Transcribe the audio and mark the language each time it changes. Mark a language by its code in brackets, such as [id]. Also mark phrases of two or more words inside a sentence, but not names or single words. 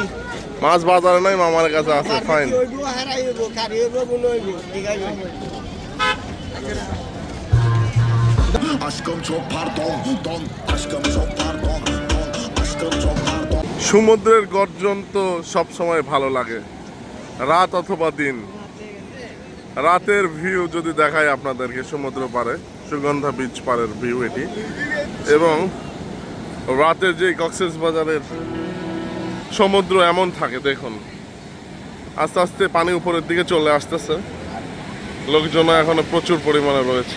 [bn] মাছ বাজারে নাই, মামার কাছে আছে। ফাইন। [tr] Aşkım çok pardon, don. Aşkım çok pardon, don. Aşkım çok pardon. [bn] সমুদ্রের গর্জন তো সব সময় ভালো লাগে, রাত অথবা দিন। রাতের ভিউ যদি দেখায় আপনাদেরকে সমুদ্র পাড়ে, সুগন্ধা বিচ পাড়ের ভিউ এটি। এবং রাতের যে কক্সবাজারের সমুদ্র এমন থাকে, দেখুন আস্তে আস্তে পানি উপরের দিকে চলে আসতেছে, লোকজন এখনো প্রচুর পরিমাণে রয়েছে।